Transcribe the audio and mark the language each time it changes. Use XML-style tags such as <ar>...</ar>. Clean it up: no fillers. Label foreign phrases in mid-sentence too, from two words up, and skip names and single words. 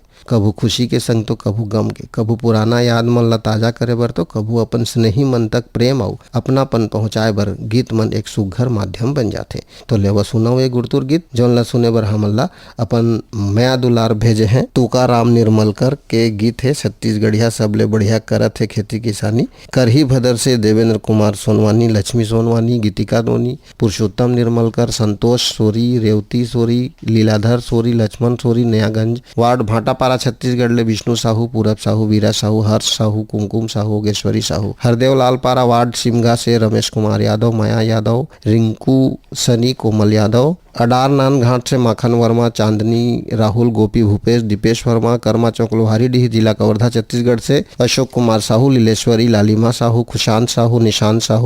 <hne>कभू खुशी के संग तो कभू गम के, कभू पुराना याद मन ला ताजा करे बर तो कभू अपन स्नेही मन तक प्रेम और अपनापन पहुँचाए बर गीत मन एक सुघर माध्यम बन जाते। तो लेवा सुनाओ एक गुरतुर गीत जौन ला सुने बर हमन ला अपन माया दुलार भेजे हैं तुकाराम निर्मलकर के गीत है। छत्तीसगढ़िया सबले बढ़िया करत है खेती किसानी करही भदर से देवेंद्र कुमार सोनवानी, लक्ष्मी सोनवानी, गीतिका दोनी, पुरुषोत्तम निर्मलकर, संतोष सोरी, रेवती सोरी, लीलाधर सोरी, लक्ष्मण सोरी, नयागंज वार्ड भाटापारा छत्तीसगढ़ ले विष्णु साहू, पूरब साहू, वीरा साहू, हर्ष साहू, कुमकुम साहू, योगेश्वरी साहू। हरदेव लालपारा वार्ड सिमगा से रमेश कुमार यादव, माया यादव, रिंकू सनी, कोमल यादव। अडार नान घाट से माखन वर्मा, चांदनी राहुल, गोपी भूपेश, दीपेश वर्मा। कर्मा चौक लोहारीडीह जिला कवर्धा छत्तीसगढ़ से अशोक कुमार साहू, लीलेश्वरी, लालिमा साहू, खुशांत साहू, निशांत साहू।</hne>